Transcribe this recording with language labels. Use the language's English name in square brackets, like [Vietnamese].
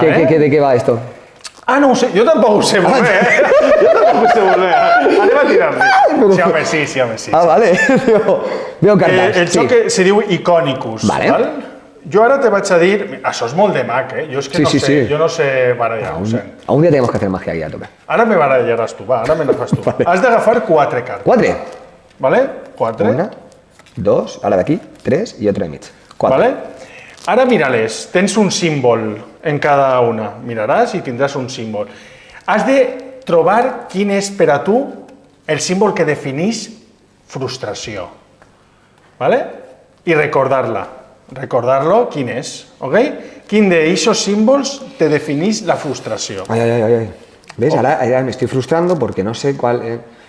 [Spanish] ¿De qué va esto? [Catalan] Ah, no ho sé, jo tampoc ho sé molt bé, Jo tampoc ho sé molt bé. Anem a tirar-li. Sí, home, sí. [Spanish] Ah, vale. Veo cartas. [Catalan] El joc se diu Iconicus, [Spanish] Vale. [Catalan] val? Jo ara te vaig a dir... Això és molt de mag, Jo és que [Spanish] Sí, [Catalan] no [Spanish] sí, [Catalan] sé, [Spanish] sí. [Catalan] jo no sé barallar, ho sent. [Spanish] Un día tenemos que hacer magia aquí a tope. [Catalan] Ara me barallaràs tu, va, ara me n'agafes tu. Has d'agafar 4 cartes, [Spanish] Cuatro. [Catalan] vale? 4. [Spanish] Una, dos, ahora de aquí, tres y otro [Catalan] de mig. [Spanish] Cuatro. [Catalan] Vale? Ara mira-les, tens un símbol en cada una. Miraràs i tindràs un símbol. Has de trobar quin és per a tu el símbol que defineix frustració. Vale? I recordar-la. Recordar-lo quin és, ok? Quin d'eixos símbols te defineix la frustració. [Spanish] Ay, ay, ay, ay. ¿Ves? Ahora me estoy frustrando porque no sé cuál...